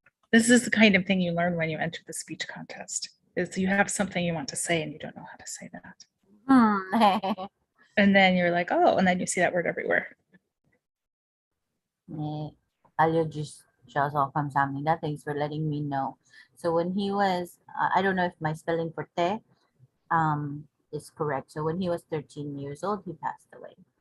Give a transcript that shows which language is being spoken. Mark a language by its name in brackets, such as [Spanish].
[English] This is the kind of thing you learn when you enter the speech contest, is you have something you want to say and you don't know how to say that. And then you're like, oh, and then you see that word everywhere. [Korean] 네, 알려주셔서 감사합니다. [English] Thanks for letting me know. So when he was, I don't know if my spelling for te is correct. So when he was 13 years old, he passed away.